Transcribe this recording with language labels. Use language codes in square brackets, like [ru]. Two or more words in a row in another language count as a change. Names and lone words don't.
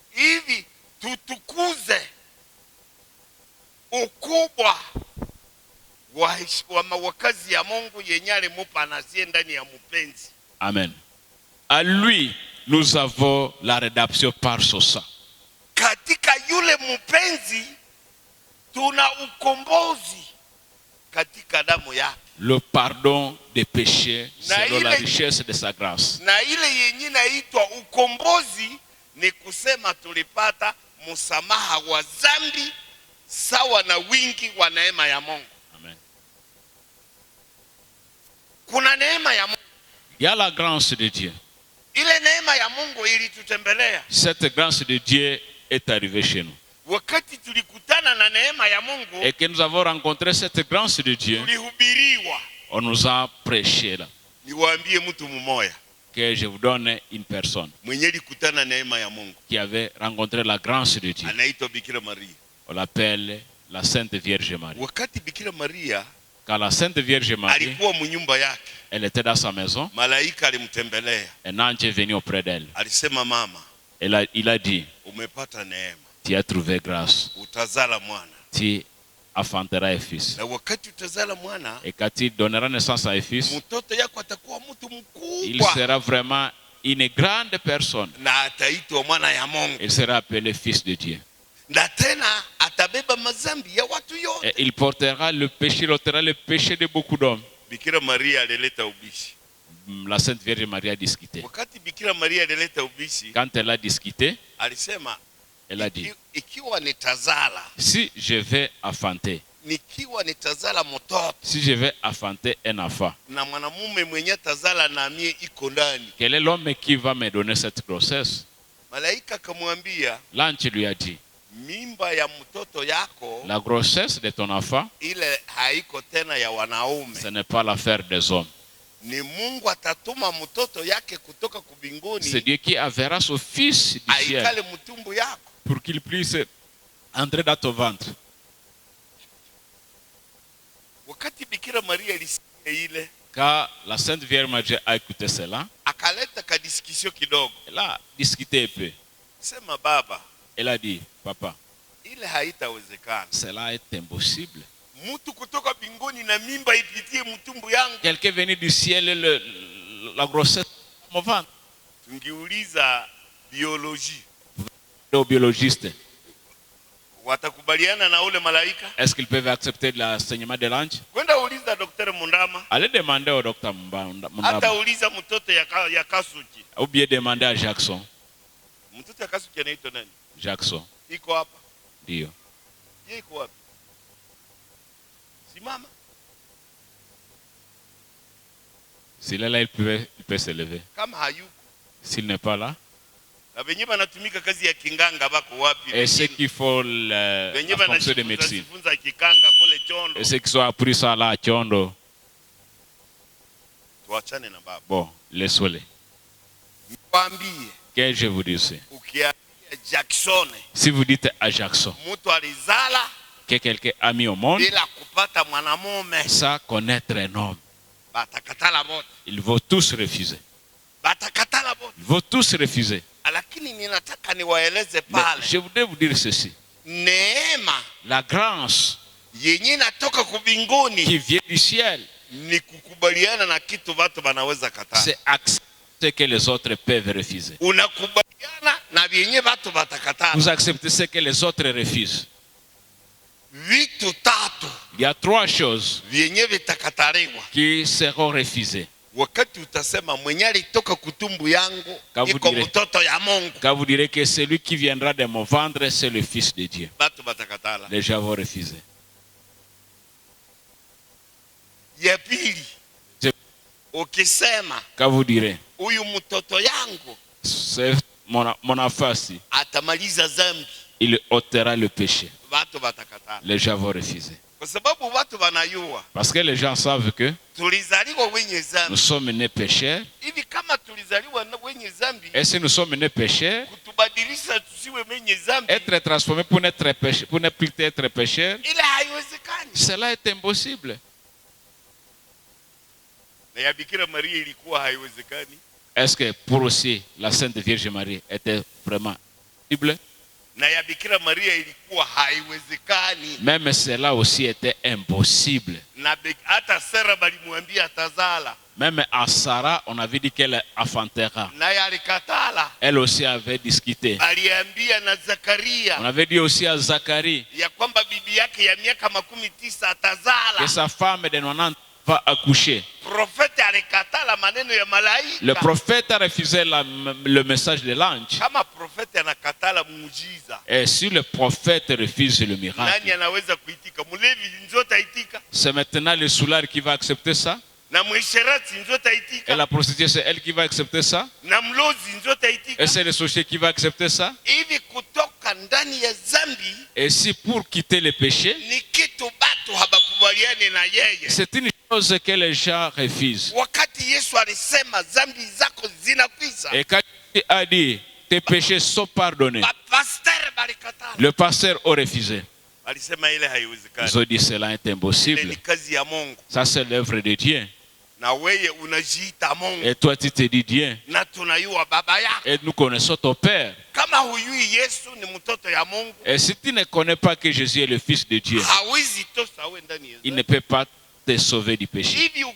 [fr] Amen. À lui, nous avons la rédemption par son sang. [sw] Katika yule mupenzi tuna ukombozi katika damu yake. [fr] Le pardon des péchés selon la richesse de sa grâce. [sw] Na ile yenye inaitwa ukombozi ni kusema tulipata msamaha wa dhambi sawa na wingi wa neema ya Mungu. Amen. Kuna neema ya Mungu. [fr] Il y a la grâce de Dieu. [sw] Ile neema ya Mungu ilitutembelea. [fr] Cette grâce de Dieu est arrivée chez nous. [sw] Wakati tulikutana na neema ya Mungu, [fr] et que nous avons rencontré cette grâce de Dieu, [sw] tulihubiriwa. [fr] On nous a prêché là. [sw] Niwaambie mtu mmoja. [fr] Que je vous donne une personne [sw] mwenye alikutana neema ya Mungu, [fr] qui avait rencontré la grâce de Dieu. [sw] Anaitwa Bikira Maria. [fr] On l'appelle la Sainte Vierge Marie. [sw] Wakati Bikira Maria, [fr] quand la Sainte Vierge Marie, [sw] alikuwa mnyumba yake, [fr] elle était dans sa maison, [sw] malaika alimtembelea. [fr] Un ange est venu auprès d'elle. [sw] Alisema mama, [fr] il a dit, [sw] umepata neema. [fr] Tu as trouvé grâce. [sw] Utazala mwana. [fr] Tu enfanteras un fils. [sw] Na wakati utazala mwana, [fr] et quand tu donneras naissance à un fils, [sw] mtoto yako atakuwa mtu mkubwa. [fr] Il sera vraiment une grande personne. [sw] Na ataitwa mwana ya Mungu. [fr] Il sera appelé fils de Dieu. [sw] Na tena atabeba mazambi ya watu yote. [fr] Et il portera le péché, le péché de beaucoup d'hommes. [sw] Bikira Maria alileta ubishi. [fr] La Sainte Vierge Marie a discuté. [sw] Wakati Bikira Maria alileta ubishi, [fr] quand elle a discuté, [sw] alisema, [fr] elle a dit, [sw] ikiwa nitazala, [fr] si je vais enfanter, [sw] nikiwa nitazala mtoto, [fr] si je vais enfanter un enfant, [sw] na mwanamume mwenye tazala na mie iko ndani, [fr] quel est l'homme qui va me donner cette grossesse? [sw] Malaika akamwambia, [fr] l'ange lui a dit, [sw] mimba ya mtoto yako, [fr] la grossesse de ton enfant, [sw] ile haiko tena ya wanaume, [fr] ce n'est pas l'affaire des hommes. [sw] Ni Mungu atatuma mtoto yake kutoka kubinguni. [fr] C'est Dieu qui enverra son fils du ciel pour qu'il puisse entrer dans ton ventre. [sw] Wakati Bikira Maria alisikia ile, [fr] quand la Sainte Vierge Marie a écouté cela, [sw] akaleta ka discussion kidogo. [fr] Elle a discuté un peu. [sw] Sema baba, [fr] elle a dit, papa, [sw] ile haitawezekana. [fr] Cela est impossible. [sw] Mtu kutoka binguni na mimba ipitie mtumbu yangu. [fr] Quelqu'un venu du ciel, la grossesse mon ventre. [sw] Tungiuliza biologie. [fr] Aux biologistes. [sw] Watakubaliana na ule malaika? [fr] Est-ce qu'ils peuvent accepter l'enseignement de l'ange? [sw] Kwenda uliza Dr. Mundama. [fr] Allez demander au docteur Mundama. [sw] Hata uliza mtoto ya Kasuki. [fr] Ou bien demander à Jackson. [sw] Mtoto ya Kasuki anaitwa nani? Jackson. Iko hapa. Ndio. Yeye iko wapi? Simama. [fr] S'il est là, il peut se lever. [sw] Kama hayuko. [fr] S'il n'est pas là. [sw] Na wenyewe wanatumika kazi ya kinganga bako wapi? [fr] Et ceux qui font la fonction de médecine. Et ceux qui sont appris ça là à Chondo. [sw] Tuachane na baba. [fr] Bon, laissez-les. [sw] Nikwambie. [fr] Que je vous dise. Jackson. Si vous dites à Jackson que quelqu'un a mis au monde sans connaître un homme, ils vont tous refuser. Ils vont tous refuser. Mais je voudrais vous dire ceci. La grâce [sw] yenye natoka kubinguni [fr] qui vient du ciel, [sw] ni kukubaliana na kitu watu wanaweza kataa. [fr] c'est accepter que les autres peuvent refuser. [sw] Unakubaliana na vyenye watu watakataa. [fr] Vous acceptez ce que les autres refusent. [sw] Vitu tatu. [fr] Il y a 3 choses [sw] vyenye vitakataliwa [fr] qui seront refusées. [sw] Wakati utasema mwenye alitoka kutumbu yangu iko mtoto ya Mungu. [fr] Quand vous direz que celui qui viendra de mon ventre c'est le fils de Dieu, [sw] watu watakatala. [fr] Les gens vont refuser. [sw] Ya pili, ukisema [fr] quand vous direz [sw] huyu mtoto yangu [fr] c'est mon enfant, [sw] atamaliza dhambi, [fr] il ôtera le péché, [sw] watu watakatala. [fr] Les gens vont refuser. [sw] Kwa sababu watu wanayua, [fr] parce que les gens savent que [sw] tulizaliwa wenye dhambi. [fr] Nous sommes nés pécheurs. [sw] Hivi kama tulizaliwa wenye dhambi, [fr] et si nous sommes nés pécheurs, [sw] kutubadilisha tusiwe wenye dhambi, [fr] être transformé pour n'être pécheur, pour ne plus être pécheur, [sw] ile haiwezekani. [fr] Cela est impossible. [sw] Na ya Bikira Maria ilikuwa haiwezekani. [fr] Est-ce que pour aussi la Sainte Vierge Marie était vraiment possible? [sw] Na ya Bikira Maria ilikuwa haiwezekani. [fr] Même cela aussi était impossible. [sw] Na hata Sara balimwambia atazala. [fr] Même à Sarah, on avait dit qu'elle enfantera. [sw] Na ya alikatala. [fr] Elle aussi avait discuté. [sw] Aliambia na Zakaria. [fr] On avait dit aussi à Zacharie [sw] ya kwamba bibi yake ya miaka 19 atazala. [fr] Que sa femme de 90 va accoucher. [sw] Prophète alikatala maneno ya malaika. [fr] Le prophète a refusé le message de l'ange. [sw] Kama prophète anakatala muujiza. [fr] Et si le prophète refuse le miracle, [sw] nani anaweza kuitika? Mulevi nzota itika. [fr] C'est maintenant le soulard qui va accepter ça. [sw] Na mwisherati nzota itika. [fr] Et la prostituée, c'est elle qui va accepter ça. [sw] Na mlozi nzota itika. [fr] Et c'est le sorcier qui va accepter ça. [sw] Hivi kutoka ndani ya dhambi. [fr] Et si pour quitter le péché, [sw] ni kitu batu habakubaliane na yeye. [fr] C'est une chose que les gens refusent. [sw] Wakati Yesu alisema dhambi zako zinakwisha. [fr] Et quand il a dit tes péchés sont pardonnés, le pasteur a refusé. Ils ont dit cela est impossible. Ça c'est l'œuvre de Dieu. Et toi tu te dis Dieu. Et nous connaissons ton Père. Et si tu ne connais pas que Jésus est le Fils de Dieu, il ne peut pas te sauver du péché.